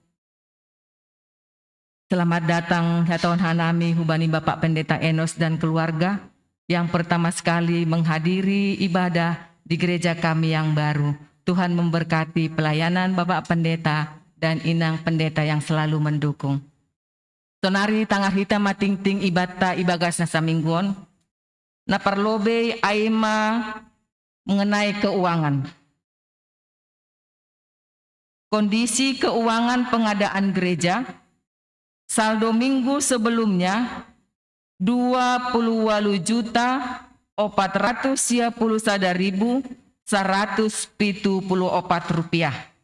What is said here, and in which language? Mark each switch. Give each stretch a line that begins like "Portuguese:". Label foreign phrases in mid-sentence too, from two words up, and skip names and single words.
Indonesian: Selamat datang ya tahun
Batak Simalungun: Hanami hubani
Indonesian: Bapak Pendeta Enos dan keluarga yang pertama sekali menghadiri ibadah di gereja kami yang baru. Tuhan memberkati pelayanan Bapak Pendeta dan Inang Pendeta yang selalu mendukung.
Batak Simalungun: Tonari tangar hita mating-ting ibata ibagas nasa mingguan. Na parlobe aima
Indonesian: mengenai keuangan. Kondisi keuangan pengadaan gereja, saldo minggu sebelumnya 20.431.174 rupiah.